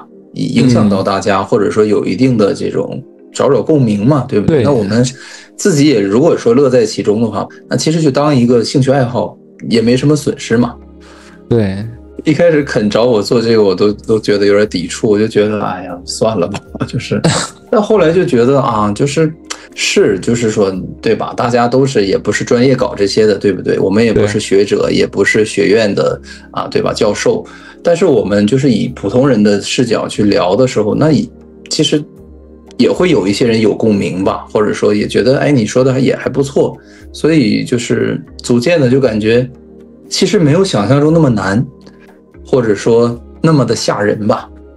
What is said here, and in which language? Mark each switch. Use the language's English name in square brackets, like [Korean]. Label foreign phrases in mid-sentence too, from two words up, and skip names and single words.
[Chinese] 影響到大家，或者說有一定的這種找共鳴嘛，對不對？那我們自己也如果說樂在其中的話，那其實就當一個興趣愛好也沒什麼損失嘛。對，一開始肯找我做這個，我都覺得有點抵觸，我就覺得哎呀，算了吧，就是。但後來就覺得啊，就是說，对吧？大家都是也不是專業搞這些的，對不對？我們也不是学者，也不是學院的啊，对吧？教授，但是我們就是以普通人的視角去聊的時候，那其實也会有一些人有共鳴吧，或者說也觉得哎，你说的也还不錯，所以就是逐漸的就感覺其實沒有想象中那麼難，或者說那麼的嚇人吧。